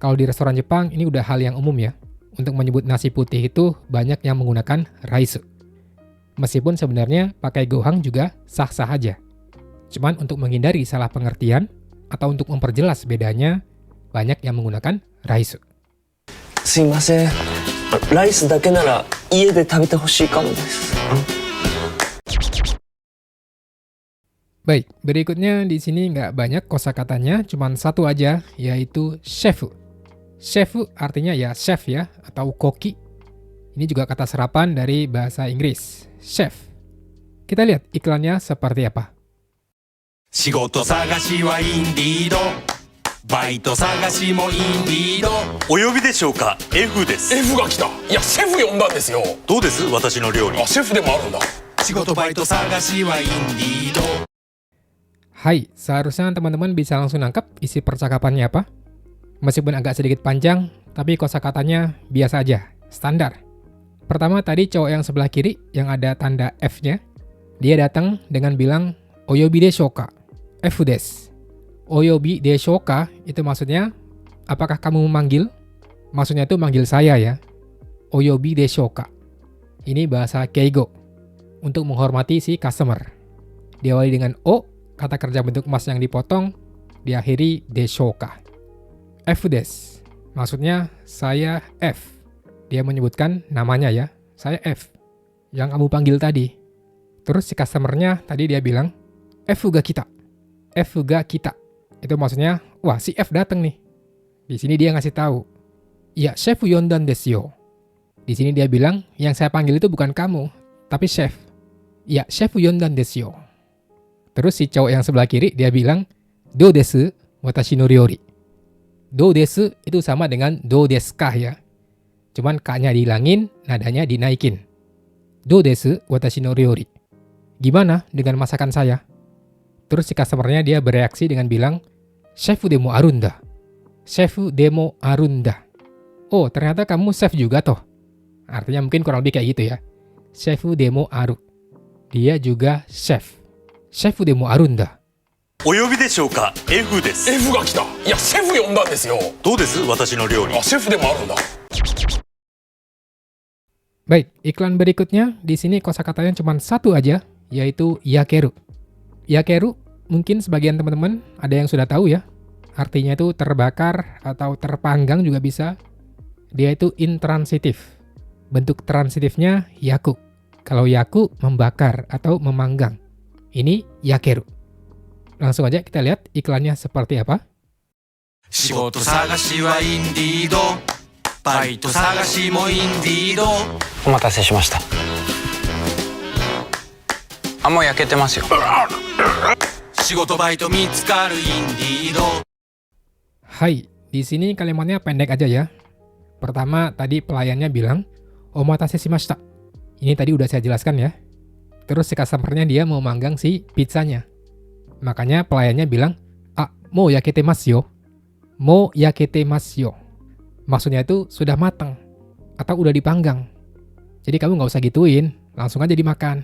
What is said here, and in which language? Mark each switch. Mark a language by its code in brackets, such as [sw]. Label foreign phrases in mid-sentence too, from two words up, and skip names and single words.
[id] Kalau di restoran Jepang ini udah hal yang umum ya. Untuk menyebut nasi putih itu banyak yang menggunakan raisu. Meskipun sebenarnya pakai gohang juga sah-sah aja. Cuman untuk menghindari salah pengertian atau untuk memperjelas bedanya, banyak yang menggunakan raisu. [ja] すいません。ライスだけなら家で食べてほしいかもです。 [id] Baik, berikutnya di sini nggak banyak kosakatanya, cuman satu aja, yaitu chefu. Chefu artinya ya chef ya, atau koki. Ini juga kata serapan dari bahasa Inggris, chef. Kita lihat iklannya seperti apa. [ja] 仕事探しはインディードバイト探しもインディードお呼びでしょうか F です F が来た。いやシェフ呼んだんですよ。どうです私の料理あ、シェフでもあるんだ。仕事バイト探しはインディード [id] Hai, seharusnya teman-teman bisa langsung nangkap isi percakapannya apa. Meskipun agak sedikit panjang, tapi kosakatanya biasa aja, standar. Pertama tadi cowok yang sebelah kiri yang ada tanda F-nya, dia datang dengan bilang [ja] お呼びでしょうか、Fです. お呼びでしょうか [id] itu maksudnya apakah kamu memanggil? Maksudnya itu manggil saya ya. [ja] お呼びでしょうか. [id] Ini bahasa keigo untuk menghormati si customer. Diawali dengan O, kata kerja bentuk mas yang dipotong, diakhiri [ja] でしょうか. Fです. [id] Maksudnya saya F. Dia menyebutkan namanya ya. Saya F. Yang kamu panggil tadi. Terus si customernya tadi dia bilang [ja] Fが来た. Fが来た. [id] Itu maksudnya, wah si F dateng nih. Di sini dia ngasih tahu. [ja] いや、シェフ呼んだんですよ. [id] Di sini dia bilang, yang saya panggil itu bukan kamu, tapi chef. [ja] いや、シェフ呼んだんですよ. [id] Terus si cowok yang sebelah kiri dia bilang, [ja] どうです私の料理. どうです [id] itu sama dengan [ja] どうですか [id] ya. Cuman ka-nya dihilangin, nadanya dinaikin. [ja] どうです私の料理. [id] Gimana dengan masakan saya? Terus si customernya dia bereaksi dengan bilang, [ja] シェフでもあるんだ. シェフでもあるんだ. [id] Oh, ternyata kamu chef juga toh. Artinya mungkin kurang lebih kayak gitu ya. [ja] シェフでもある. [id] Dia juga chef. [ja] シェフでもあるんだ. お呼びでしょうか F です F が来た。いやシェフ呼んだんですよ。どうです私の料理あ、シェフでもあるんだ。 [id] Baik, iklan berikutnya di sini kosakatanya cuma satu aja, yaitu yakeru. Yakeru mungkin sebagian teman-teman ada yang sudah tahu ya. Artinya itu terbakar atau terpanggang juga bisa. Dia itu intransitif. Bentuk transitifnya yaku. Kalau yaku membakar atau memanggang. Ini yakeru. Langsung aja kita lihat iklannya seperti apa. [ja] 仕事探しはインディードバイト探しもインディードお待たせしました。あ、もう焼けてますよ。仕事バイト見つかるインディード [id] Hai, di sini kalimatnya pendek aja ya. Pertama tadi pelayannya bilang, [ja] お待たせしました. [id] Ini tadi udah saya jelaskan ya. Terus si customernya dia mau manggang si pizzanya. Makanya pelayannya bilang, ah, [ja] もう焼けてますよ. もう焼けてますよ. [id] Maksudnya itu sudah matang atau udah dipanggang. Jadi kamu nggak usah gituin, langsung aja dimakan.